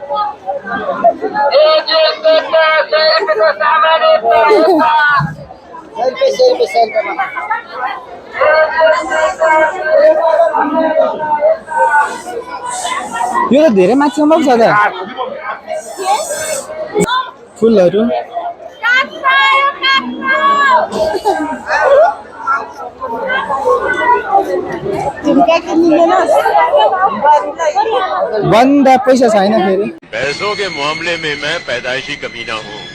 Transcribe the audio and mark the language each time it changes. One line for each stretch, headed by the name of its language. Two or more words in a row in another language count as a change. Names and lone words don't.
Nepali: यो त धेरै माथिसम्म छ त फुलहरू बन्द पैसा छैन फेरि
Hindi: पैसों के मामले में मैं पैदाइशी कमीना हूँ